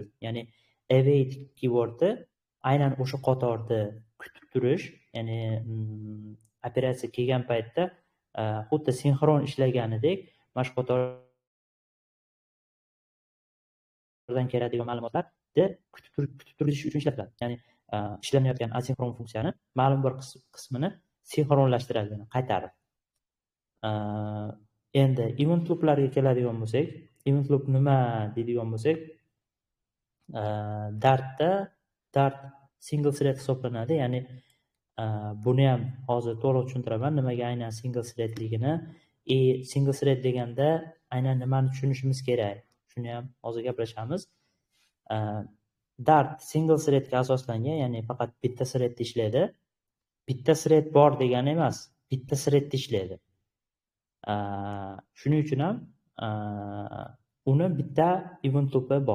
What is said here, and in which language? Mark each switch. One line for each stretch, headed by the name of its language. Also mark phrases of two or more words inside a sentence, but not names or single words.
Uzbek: Ya'ni
English: await keyword
Uzbek: aynan o'sha qatorda kutib turish, ya'ni operatsiya kelgan paytda xuddi sinxron ishlaganidek mana shu qatordan keladigan ma'lumotlarni kutib turish uchun ishlatiladi. Ya'ni ishlanayotgan asinxron funksiyani ma'lum bir qismini sinxronlashtiradi, ya'ni qaytarib. Endi
English: event looplarga
Uzbek: keladigan bo'lsak,
English: event loop
Uzbek: nima deydigan bo'lsak, Dart
English: single thread
Uzbek: hisoblanadi. Ya'ni buni ham hozir to'liq tushuntiraman, nimaga aynan
English: single threadligini. Single thread
Uzbek: deganda aynan nimani tushunishimiz kerak. Shuni ham hozir gaplashamiz. Dart
English: single threadga
Uzbek: asoslangan, ya'ni faqat bitta threadda ishlaydi. Bitta thread bor degani emas, bitta threadda ishlaydi. Shuning uchun ham uni bitta event loop bor.